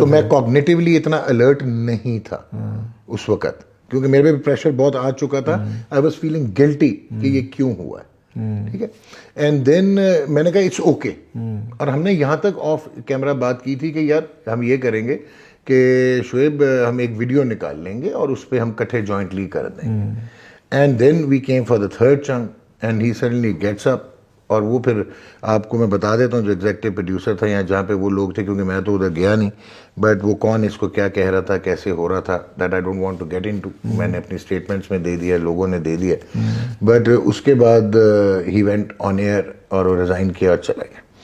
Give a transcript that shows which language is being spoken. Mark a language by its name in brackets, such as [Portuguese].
[Urdu] تو میں کوگنیٹیولی اتنا الرٹ نہیں تھا اس وقت, کیونکہ میرے پہ پریشر بہت آ چکا تھا. [English] I was feeling guilty [Urdu] کہ یہ کیوں ہوا ہے. ٹھیک ہے. [English] and then [Urdu] میں نے کہا [English] It's okay. [Urdu] اور ہم نے یہاں تک آف کیمرہ بات کی تھی کہ یار ہم یہ کریں گے کہ شعیب ہم ایک ویڈیو نکال لیں گے اور اس پہ ہم کٹھے جوائنٹلی کر دیں گے. [English] And then we came for the third chunk and he suddenly gets up. [Urdu] اور وہ پھر آپ کو میں بتا دیتا ہوں جو ایگزیکٹو پروڈیوسر تھا یا جہاں پہ وہ لوگ تھے, کیونکہ میں تو ادھر گیا نہیں, بٹ وہ کون اس کو کیا کہہ رہا تھا, کیسے ہو رہا تھا, [English] That I don't want to get into. [Urdu] میں نے اپنی اسٹیٹمنٹس میں دے دیا, لوگوں نے دے دیا. بٹ اس کے بعد ہی [English] went on air [Urdu] اور وہ ریزائن کیا اور چلا گیا.